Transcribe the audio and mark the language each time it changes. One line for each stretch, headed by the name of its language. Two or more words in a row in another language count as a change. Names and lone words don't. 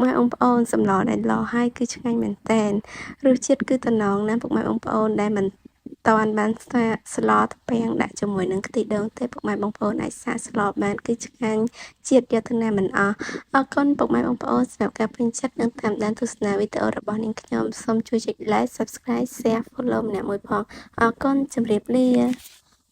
Khmer: ម៉ែបងប្អូនសម្លដែលឡហើយគឺឆ្ងាញ់មែនតើរសជាតិគឺតំណងណាស់ពុកម៉ែបងប្អូនដែលមិនតន់បានសាកស្លតាពាំងដាក់ជាមួយនឹងខ្ទិះដូងទេពុកម៉ែបងប្អូនអាចសាកស្លបានគឺឆ្ងាញ់ជាតិយកទៅណាមិនអស់អរគុណពុកម៉ែបងប្អូនសម្រាប់ការពេញចិត្តនិងតាមដានទស្សនាវីដេអូរបស់នាងខ្ញុំសូមជួយចុច
English: like subscribe share follow
Khmer: ម្នាក់មួយផងអរគុណជម្រាបលា